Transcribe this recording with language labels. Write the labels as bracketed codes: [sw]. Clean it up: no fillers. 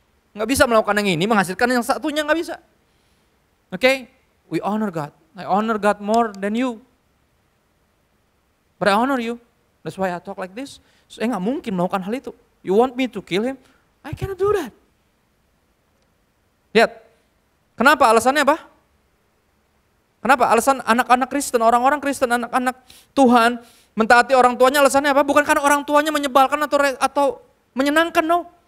[id] Gak bisa melakukan yang ini, menghasilkan yang satunya gak bisa. [en] Okay? We honor God. I honor God more than you. But I honor you. That's why I talk like this. [id] Saya gak mungkin melakukan hal itu. [en] You want me to kill him? I cannot do that. [id] Lihat. Kenapa? Alasannya apa? Kenapa? Alasan anak-anak Kristen, orang-orang Kristen, anak-anak Tuhan mentaati orang tuanya alasannya apa? Bukan karena orang tuanya menyebalkan atau menyenangkan, no.